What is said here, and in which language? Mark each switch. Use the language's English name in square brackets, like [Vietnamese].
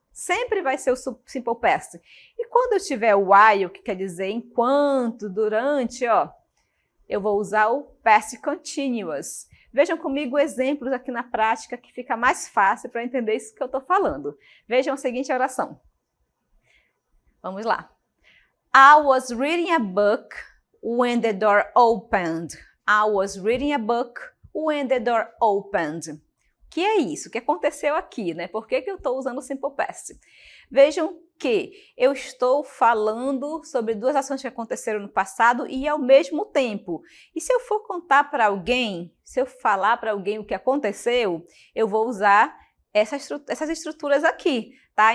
[Portuguese] Sempre vai ser o Simple Past. E quando eu tiver o while, que quer dizer enquanto, durante, eu vou usar o Past Continuous. Vejam comigo exemplos aqui na prática que fica mais fácil para entender isso que eu estou falando. Vejam a seguinte oração. Vamos lá. [English] I was reading a book when the door opened. I was reading a book when the door opened. [Portuguese] O que é isso? O que aconteceu aqui, né? Por que eu estou usando o Simple Past? Vejam que eu estou falando sobre duas ações que aconteceram no passado e ao mesmo tempo. E se eu for contar para alguém, se eu falar para alguém o que aconteceu, eu vou usar essas estruturas aqui, tá?